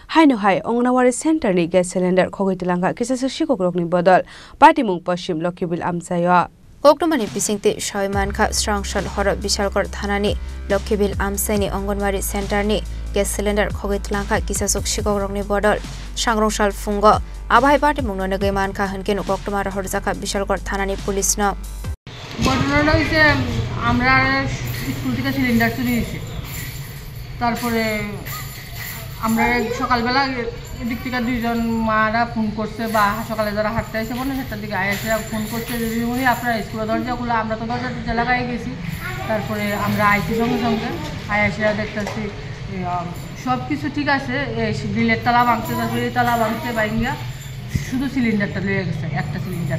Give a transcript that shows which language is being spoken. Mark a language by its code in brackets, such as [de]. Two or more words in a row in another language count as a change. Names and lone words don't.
[trp] हाइनो हाइ अंगनवाड़ी सेंटर नि [en] gas cylinder [trp] खगैतलांगा किसासु शिकोकरकनि बदल पार्टीमुं पश्चिम लखीबिल आमसायो कोकटमानि पिसिंगते सयमानखा स्रांसल हर विशालगढ़ थानानि लखीबिल आमसाइनि अंगनवाड़ी सेंटरनि [en] gas cylinder [trp] खगैतलांगा किसासु शिकोकरकनि बदल सांग्रंसाल फुंग आबाहाय पार्टीमुं नगैमानखा हनकेन कोकटमा रहरजाखा विशालगढ़ थानानि पुलिसनो [bn] ঘটনাটা হইছে আমরা স্কুল থেকে সিলিন্ডার চুরি হয়েছে তারপরে আমরা সকালবেলা এদিক থেকে দুইজন মারা ফোন করছে বা সকালে যারা হাঁটতে এসে বলে সেটার দিকে আয়াসেরা ফোন করছে দিদিমণি আপনার স্কুলের দরজাগুলো আমরা তো দরজা লাগাই গেছি তারপরে আমরা আইসি সঙ্গে সঙ্গে আয়াসেরা দেখতেছি সব কিছু ঠিক আছে গ্রিলের তালা ভাঙছে তারপরে এই তালা ভাঙছে বাইঙ্গা শুধু সিলিন্ডারটা লেগে গেছে একটা সিলিন্ডার